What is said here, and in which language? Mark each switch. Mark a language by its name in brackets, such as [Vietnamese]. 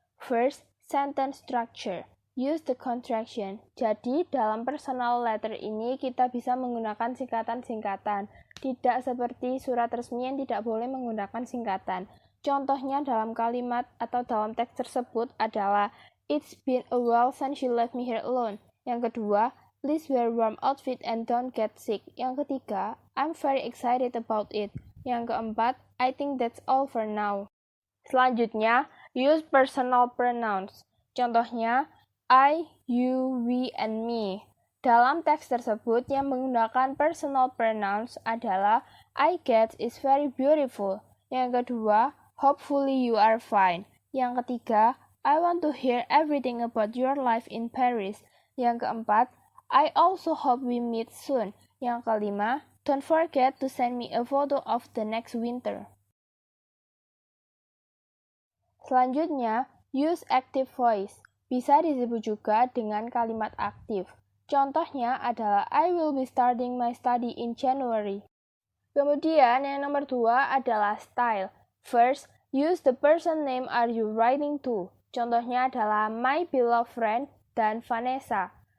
[English] First, sentence structure. Use the contraction. [Indonesian] Jadi, dalam personal letter ini kita bisa menggunakan singkatan-singkatan. Tidak seperti surat resmi yang tidak boleh menggunakan singkatan. Contohnya dalam kalimat atau dalam teks tersebut adalah [English] it's been a while since you left me here alone. [Indonesian] Yang kedua, [English] please wear warm outfit and don't get sick. [Indonesian] Yang ketiga, [English] I'm very excited about it. [Indonesian] Yang keempat, [English] I think that's all for now. [Indonesian] Selanjutnya, [English] use personal pronouns. [Indonesian] Contohnya, [English] I, you, we, and me. [Indonesian] Dalam teks tersebut yang menggunakan personal pronouns adalah [English] I get is very beautiful. [Indonesian] Yang kedua, [English] hopefully you are fine. [Indonesian] Yang ketiga, [English] I want to hear everything about your life in Paris. [Indonesian] Yang keempat, [English] I also hope we meet soon. [Indonesian] Yang kelima, [English] don't forget to send me a photo of the next winter. [Indonesian] Selanjutnya, [English] use active voice. [Indonesian] Bisa disebut juga dengan kalimat aktif. Contohnya adalah [English] I will be starting my study in January. [Indonesian] Kemudian yang nomor 2 adalah style. [English] First, use the person name are you writing to. [Indonesian] Contohnya adalah [English] my beloved friend [Indonesian] dan Vanessa.